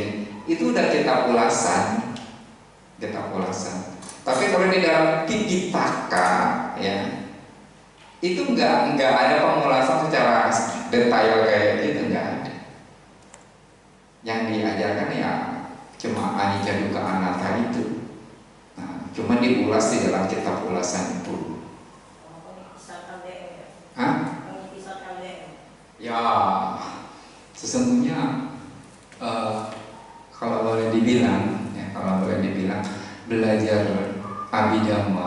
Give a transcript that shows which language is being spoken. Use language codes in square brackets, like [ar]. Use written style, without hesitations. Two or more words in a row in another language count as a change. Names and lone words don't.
[id] Itu udah kitab ulasan. Tapi kalau di dalam Tipitaka ya, itu enggak ada pengulasan secara detail kayak gitu, enggak ada. Yang diajarkan ya cuma [pi] anicca dukkha anatta [id] itu. Nah, cuma diulas di dalam kitab ulasan itu. Hah? Ya, sesungguhnya kalau boleh dibilang, belajar Abhidhamma,